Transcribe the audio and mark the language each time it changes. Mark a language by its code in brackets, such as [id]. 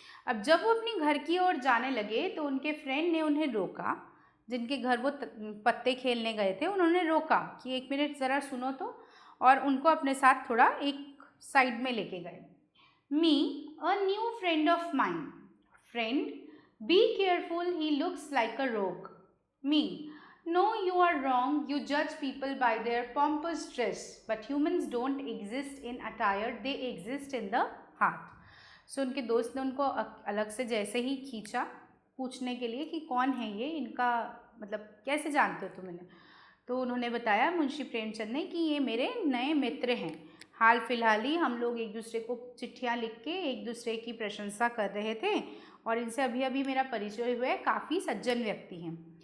[hi] अब जब वो अपने घर की ओर जाने लगे तो उनके फ्रेंड ने उन्हें रोका, जिनके घर वो पत्ते खेलने गए थे। उन्होंने रोका कि एक मिनट ज़रा सुनो तो, और उनको अपने साथ थोड़ा एक साइड में लेके गए। [en] Me, a new friend of mine. Friend, be careful, he looks like अ रोग। मी, no you are wrong, you जज people bye there pompous dress, but humans don't exist in attire, they exist in the heart. [hi] सो उनके दोस्त ने उनको अलग से जैसे ही खींचा पूछने के लिए कि कौन है ये, इनका मतलब कैसे जानते हो तुम इन्हें। तो उन्होंने बताया मुंशी प्रेमचंद ने कि ये मेरे नए मित्र हैं, हाल फिलहाल ही हम लोग एक दूसरे को चिट्ठियाँ लिख के एक दूसरे की प्रशंसा कर रहे थे और इनसे अभी अभी मेरा परिचय हुआ है, काफ़ी सज्जन व्यक्ति हैं।